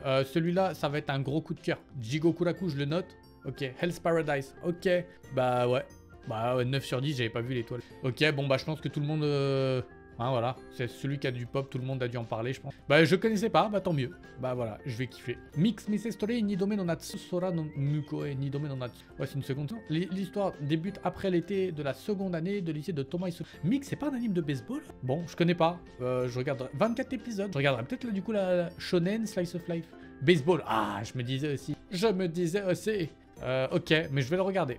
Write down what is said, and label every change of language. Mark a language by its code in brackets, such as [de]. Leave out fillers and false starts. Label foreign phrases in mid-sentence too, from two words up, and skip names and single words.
[fr] Celui-là, ça va être un gros coup de cœur. Jigokuraku, je le note. Ok, Hell's Paradise. Ok, bah ouais. Bah ouais, 9 sur 10, j'avais pas vu l'étoile. Ok, bon bah je pense que tout le monde... Hein, voilà, c'est celui qui a du pop, tout le monde a dû en parler, je pense. Bah je connaissais pas, bah tant mieux. Bah voilà, je vais kiffer. Mix Mise Story Nidome no Natsu Sora no Mukoe Nidome no Natsu. Ouais, c'est une seconde. L'histoire débute après l'été de la seconde année de lycée de Thomas Isu. Mix, c'est pas un anime de baseball? Bon, je connais pas. Je regarderai 24 épisodes. Je regarderai peut-être là du coup la Shonen [en] Slice of Life. [fr] Baseball, ah, je me disais aussi. Ok, mais je vais le regarder.